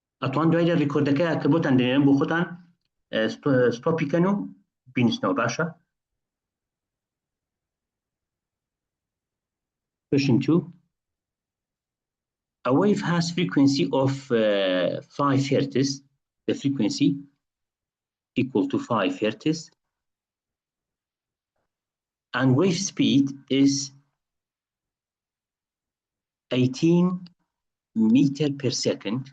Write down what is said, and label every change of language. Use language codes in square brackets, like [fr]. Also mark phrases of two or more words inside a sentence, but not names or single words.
[ckb] ئەتوان دوای لە ڕیکۆردەکەیە کە بۆتان دەنێنم بۆ خۆتان ستۆپی کەن و بینیسنەوە باشە. [en] Question 2. A wave has frequency of 5 hertz. The frequency equal to 5 hertz. And wave speed is 18 meter per second.